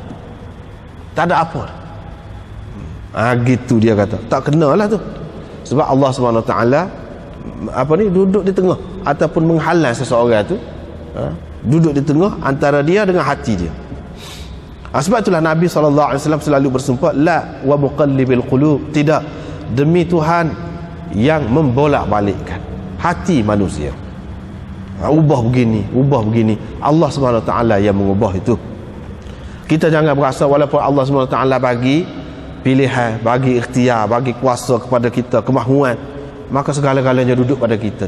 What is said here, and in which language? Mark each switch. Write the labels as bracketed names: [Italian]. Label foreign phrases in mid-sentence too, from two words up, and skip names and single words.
[Malay] Gitu dia kata, tak kenalah tu. Sebab Allah SWT duduk di tengah, ataupun menghalang seseorang tu, duduk di tengah antara dia dengan hati dia. Sebab itulah Nabi SAW selalu bersumpah, [Arabic] لا ومقلّب القلوب, [Malay] tidak, demi Tuhan yang membolak-balikkan hati manusia. Ubah begini, Allah SWT yang mengubah itu. Kita jangan berasa walaupun Allah SWT bagi pilihan, bagi ikhtiar, bagi kuasa kepada kita, kemahuan, maka segala-galanya duduk pada kita.